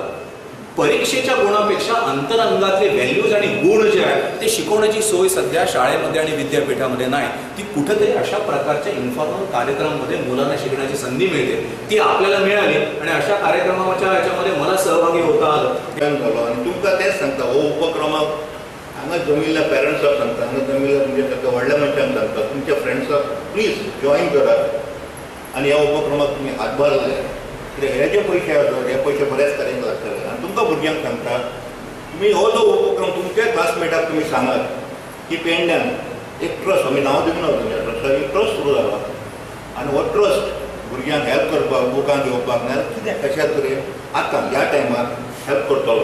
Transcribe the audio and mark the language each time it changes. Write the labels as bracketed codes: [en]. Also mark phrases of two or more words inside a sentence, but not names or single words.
[mr] परीक्षेच्या गुणापेक्षा अंतरंगातले व्हॅल्यूज आणि गुण जे आहेत ते शिकवण्याची सोय सध्या शाळेमध्ये आणि विद्यापीठामध्ये नाही. ती कुठेतरी अशा प्रकारच्या इन्फॉर्मल कार्यक्रमामध्ये मुलांना शिकण्याची संधी मिळते, ती आपल्याला मिळाली आणि अशा कार्यक्रमाच्या याच्यामध्ये मला सहभागी होता आलं. [kok] आणि तुमकां तेच सांगता, हो उपक्रमाक हांगा जमिल्ल्या पेरंट्साक सांगता, हांगा जमिल्ल्या तुमच्या ताका व्हडल्या मनशांक सांगता, तुमच्या फ्रेंड्साक [en] please join [kok] करात आणि ह्या उपक्रमाक तुमी हातभार लायात. हे जे पयशे आसा हे पयशे बऱ्याच तरेन लागतले. आनी तुमकां भुरग्यांक सांगता, तुमी हो जो उपक्रम तुमच्या क्लासमेटाक तुमी सांगात की पेडण्यान एक ट्रस्ट, आमी नांव दिवंक ना तुमच्या ट्रस्टाक, एक ट्रस्ट सुरू जाला आनी हो ट्रस्ट भुरग्यांक हेल्प करपाक, बुकां दिवपाक ना कितें कशा तरेन आतां ह्या टायमार हेल्प करतलो.